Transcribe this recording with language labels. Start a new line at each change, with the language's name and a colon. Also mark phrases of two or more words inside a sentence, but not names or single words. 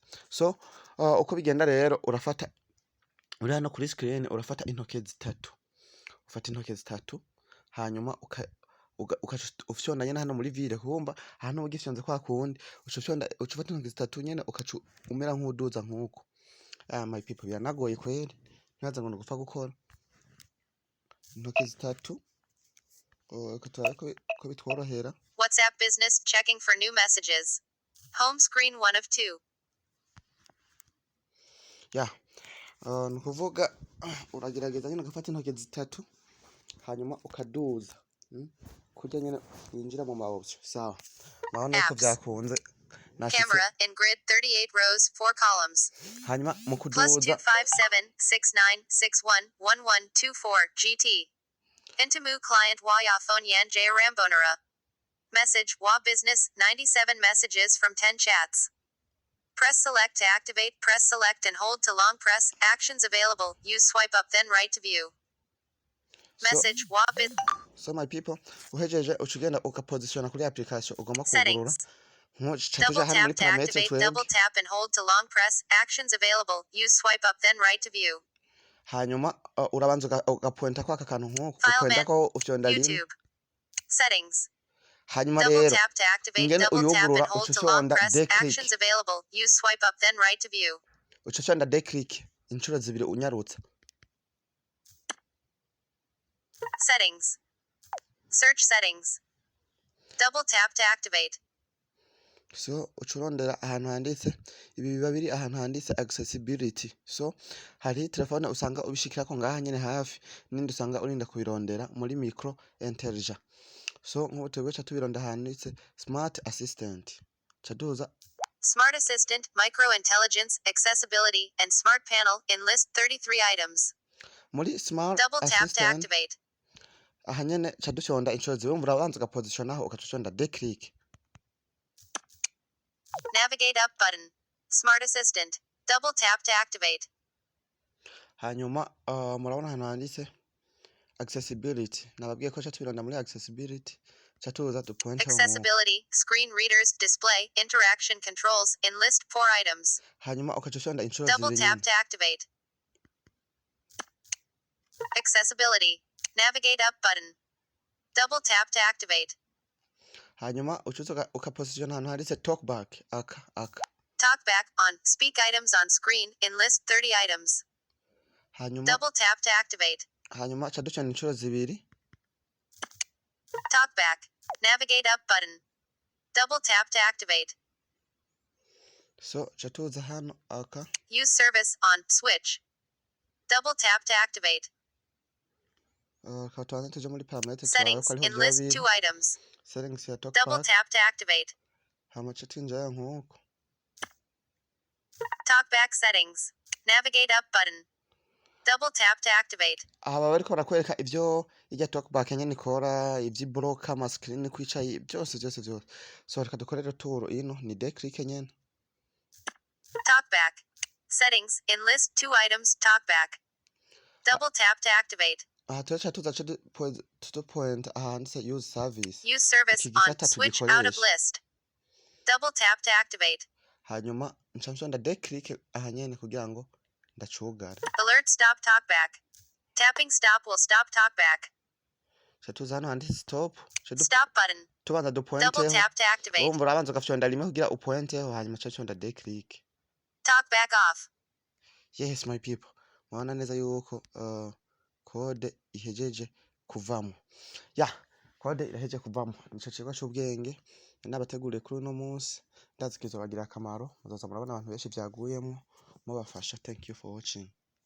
Rundi: So uko bigenda rero urafata uri hano kuri screen urafata intoke zitatu ufata intoke zitatu hanyuma ufyonda nyene hano muri vire kumba hano ugifyonze kwa kundi ucufata intoke zitatu nyene ukacu umera nk'uduza nkuko.
English: My people
Rundi: biranagoye kweri ntibaza ngo gupfa gukora intoke zitatu ko bitworohera.
English: WhatsApp business checking for new messages. Home screen 1 of 2.
Rundi: Nukuvuga uragerageza nyine ugafata intoke zitatu hanyuma ukaduza kurya nyine winjira mu option sawa mabona ko byakunze
English: camera in grid 38 rows 4 columns
Rundi: hanyuma mu +257 kuduza
English: 69611124 GT Intimu client wa ya phone yan J Rambonera message wa business 97 messages from 10 chats. Press select to activate. Press select and hold to long press. Actions available. Use swipe up then right to view. Message wabit. So my people,
Rundi: uhejeje ucugenda ukapositiona kuri application ugomba kugurura.
English: Double tap to activate. Double tap and hold to long press. Actions available. Use swipe up then right to view.
Rundi: Hanyuma urabanza ugapointa kwa kantu nkuko upointa ko ufyonda limwe.
English: Settings.
Rundi: Hanyuma rero
English: tap to activate, double tap and hold to long press. Actions available. Use swipe up then right to view.
Rundi: Ucocanda declick inshuro zibiri unyarutsa.
English: Settings. Search settings. Double tap to activate.
Rundi: So ucurondera ahantu handitse ibi biba biri ahantu handitse accessibility. So hari telefone usanga ubishikira ko ngaha nyene hafi nindi usanga urinda kubirondera muri
English: micro intelligence.
Rundi: So nk'ubu twebwe tubironda handitse
English: smart assistant
Rundi: caduza
English: smart assistant, micro intelligence, accessibility and smart panel in list 33 items.
Rundi: Muri smart
English: double tap assistant to activate.
Rundi: Aha nyene cadushonda inshuro zibumva urabanza ugapositionaho ukacuconda declick.
English: Navigate up button. Smart assistant. Double tap to activate.
Rundi: Hanyuma murabona hano handitse accessibility nababwiye ko tubiranda muri accessibility ca tuza dupointeho nk'uko
English: Accessibility, screen readers, display, interaction controls, in list 4 items.
Rundi: hanyuma ukaca ufyonda inshuro
English: Double
Rundi: zibiri
English: tap
Rundi: nyene
English: to activate. Accessibility. Navigate up button. Double tap to activate.
Rundi: hanyuma ucuza ukapositiona ahantu handitse talkback aka
English: Talkback on. Speak items on screen, in list 30 items.
Rundi: hanyuma
English: Double tap to activate.
Rundi: hanyuma ca ducana inshuro zibiri
English: Talkback. Navigate up button. Double tap to activate.
Rundi: so ca tuza hano aka
English: Use service on. Switch. Double tap to activate.
Rundi: ka tubanze tuje muri parametre turabe
English: Settings,
Rundi: ko ariho
English: in
Rundi: vyoba
English: list
Rundi: biri
English: 2 items.
Rundi: settings ya
English: Double talkback tap to activate.
Rundi: hama ca twinjirayo nk'uko
English: Talkback settings. Navigate up button. Double tap to activate.
Rundi: aha baba bariko barakwereka ivyo irya talkback nyene ikora ivy'ibloka amascreen kwicaye vyose so reka dukore rero tour ino ni declick nyene
English: Talkback. Settings, in list 2 items. Talkback. Double tap to activate.
Rundi: aha turaca tuza
English: to point
Rundi: aha handitse
English: use service Use service
Rundi: iki
English: on.
Rundi: gisata
English: Switch out of
Rundi: tugikoresha
English: list. Double tap to activate.
Rundi: hanyuma nca mfyonda declick aha nyene kugira ngo ndacugare
English: Alert stop talkback. Tapping stop will stop talkback.
Rundi: ca tuza hano handitse stop
English: Stop button.
Rundi: tubanza
English: Double
Rundi: dupointeho
English: tap to activate.
Rundi: urumva urabanza ugafyonda rimwe kugira upointeho hanyuma ca mfyonda declick
English: Talkback off. yes my people
Rundi: murabona neza yuko code ihejeje kuvamo code irahejeje kuvamo nico cigwa c'ubwenge nabateguriye kuri uno munsi ndazi kizobagira akamaro muzoza murabona abantu benshi vyaguyemwo mubafasha.
English: Thank you for watching.